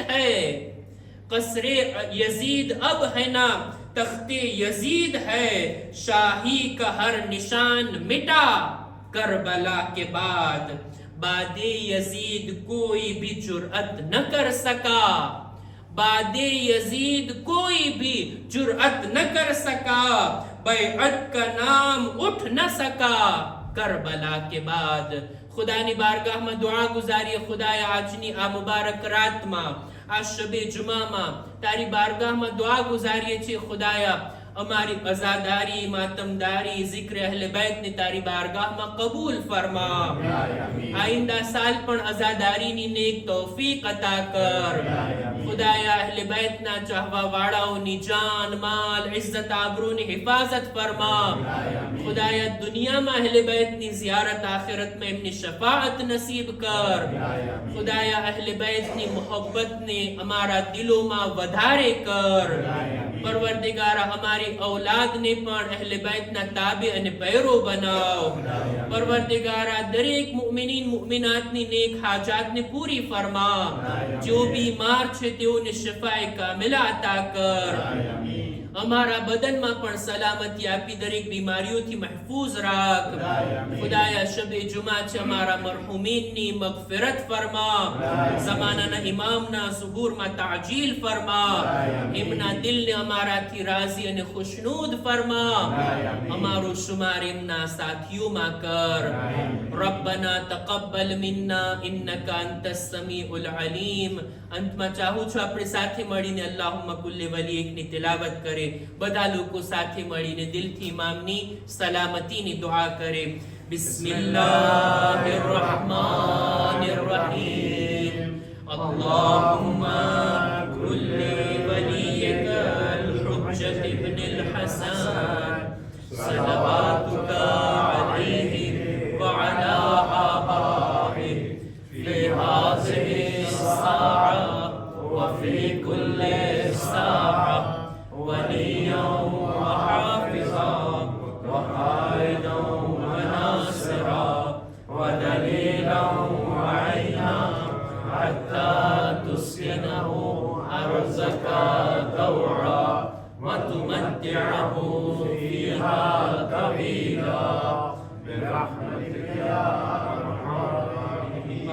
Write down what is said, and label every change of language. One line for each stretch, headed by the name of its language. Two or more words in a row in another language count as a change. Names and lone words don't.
Urdu: ہے، قصر یزید اب ہے نہ تخت یزید ہے، شاہی کا ہر نشان مٹا کربلا کے بعد، بعد یزید کوئی بھی جرأت نہ کر سکا، بعد یزید کوئی بھی جرأت نہ کر سکا، بیعت کا نام اٹھ نہ سکا کربلا کے بعد.
Gujarati: ખુદાની બારગાહમાં દુઆ ગુજારીએ, ખુદાયા આજની આ મુબારક રાતમાં, આ શબે જુમામાં તારી બારગાહમાં દુઆ ગુજારીએ છીએ. ખુદાયા અમારી અઝાદારી, માતમદારી, ઝિક્ર અહલે બેતને તારી બારગાહમાં કબૂલ ફરમા. આઈંદા સાલ પણ અઝાદારીની નેક તૌફીક અતા કર. ખુદાયા અહલે બેતના ચાહવા વાળાઓની જાન, માલ, ઇઝ્ઝત, આબરૂની હિફાઝત ફરમા. ખુદાયા દુનિયામાં અહલે બેતની ઝિયારત, આખિરતમાં એમની શફાઅત નસીબ કર. ખુદાયા અહલે બેતની મોહબ્બતને અમારા દિલોમાં વધારે કર. પરવરદિગારા અમારી ઔલાદને પણ અહલે બેતના તાબે અને પૈરો બનાવ. પરવરદિગારા દરેક મુમિન મુમિનીન મુમિનાતની નેક હાજાતને પૂરી ફરમા. જો બીમાર છે તેઓને શિફાએ કામિલા અતા કર. અમારા બદનમાં પણ સલામતી આપી દરેક બીમારીઓથી મહફૂઝ રાખ. ખુદાયા શબે જુમા છે અમારા મરહુમીનની મગફિરત ફરમા. ઝમાનાના ઇમામના ઝુહૂરમાં તાજીલ ફરમા. એમના દિલને અમારાથી રાજી અને ખુશનૂદ ફરમા. અમારું શુમાર એમના સાથીઓમાં કર.
Arabic: ربنا تقبل منا انك انت السميع العليم.
Gujarati: અંતમાં ચાહું છું આપણે સાથે મળીને અલ્લાહુમ્મા કુલ્લે વલી એકની તિલાવત કરે. બધા લોકો સાથે મળીને દિલથી ઇમામની સલામતીની દુઆ કરે.
Arabic: بسم الله الرحمن الرحيم. اللهم كن لوليك الحجة بن الحسن صلواتك عليه وعلى آبائه في هذه الساعة وفي كل ساعة وليا وحافظا وقائدا وناصرا ودليلا وعينا حتى تسكنه أرزك طوعا وتمتعه فيها طويلا برحمتك يا ارحم الراحمين.